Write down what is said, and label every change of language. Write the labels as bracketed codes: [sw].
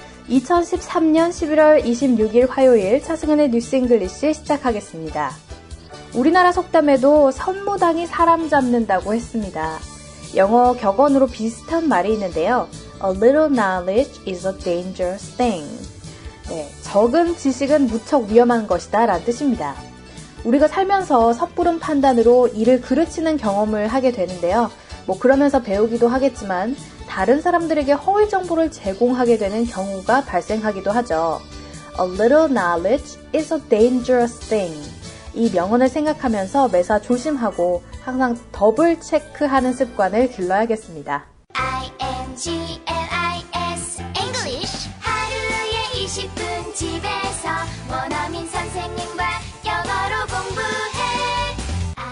[ko] 2013년 11월 26일 화요일 차승은의 뉴스 잉글리시 시작하겠습니다. 우리나라 속담에도 선무당이 사람 잡는다고 했습니다. 영어 격언으로 비슷한 말이 있는데요. [en] A little knowledge is a dangerous thing. [ko] 네, 적은 지식은 무척 위험한 것이다 라는 뜻입니다. 우리가 살면서 섣부른 판단으로 일을 그르치는 경험을 하게 되는데요. 그러면서 배우기도 하겠지만 다른 사람들에게 허위 정보를 제공하게 되는 경우가 발생하기도 하죠. [en] A little knowledge is a dangerous thing. [ko] 이 명언을 생각하면서 매사 조심하고 항상 더블 체크하는 습관을 길러야겠습니다. INGLIS English 하루에 20분 집에서 원어민 선생님과 영어로 공부해.